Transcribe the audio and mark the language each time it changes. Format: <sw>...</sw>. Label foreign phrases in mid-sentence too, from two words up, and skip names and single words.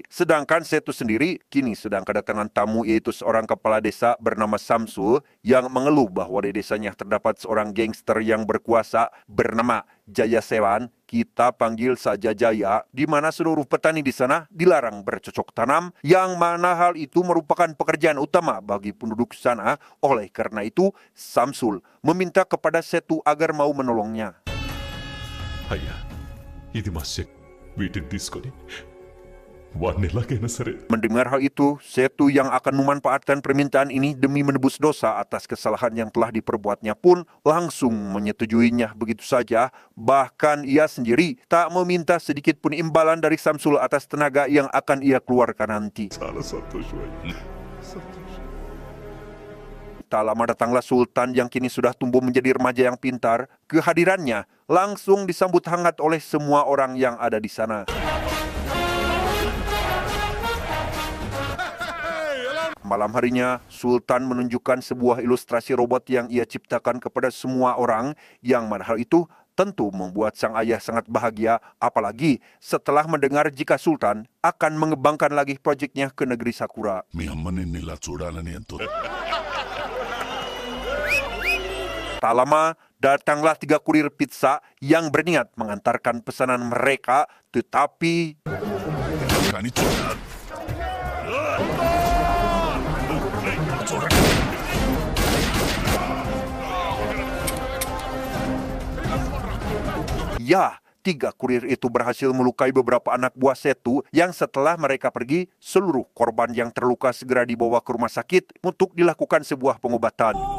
<id>Sedangkan Setu sendiri kini sedang kedatangan tamu, yaitu seorang kepala desa bernama Samsul yang mengeluh bahwa di desanya terdapat seorang gangster yang berkuasa bernama Jaya Sewan. Kita panggil saja Jaya, di mana seluruh petani di sana dilarang bercocok tanam, yang mana hal itu merupakan pekerjaan utama bagi penduduk sana. Oleh karena itu, Samsul meminta kepada Setu agar mau menolongnya.</id> <te>అయ్యా ఇది మా శక్తి వీటిని తీసుకొని వాడిని ఎలాగైనా సరే.</te> <id>Mendengar hal itu, Setu yang akan memanfaatkan permintaan ini demi menebus dosa atas kesalahan yang telah diperbuatnya pun langsung menyetujuinya begitu saja. Bahkan ia sendiri tak meminta sedikit pun imbalan dari Samsul atas tenaga yang akan ia keluarkan nanti.</id> <te>చాలా సంతోషం.</te> <id>Tak lama datanglah Sultan yang kini sudah tumbuh menjadi remaja yang pintar. Kehadirannya langsung disambut hangat oleh semua orang yang ada di sana. Malam harinya, Sultan menunjukkan sebuah ilustrasi robot yang ia ciptakan kepada semua orang, yang mana hal itu tentu membuat sang ayah sangat bahagia, apalagi setelah mendengar jika Sultan akan mengembangkan lagi proyeknya ke negeri Sakura.</id> <te>మీ అమ్మని ఇలా చూడాలని ఎంతో.</te> <id>Tak lama, datanglah 3 kurir pizza yang berniat mengantarkan pesanan mereka, tetapi</id> <te>కానీ చూడాలి.</te> <id>ya, 3 kurir itu berhasil melukai beberapa anak buah Setu, yang setelah mereka pergi, seluruh korban yang terluka segera dibawa ke rumah sakit untuk dilakukan sebuah pengobatan.</id>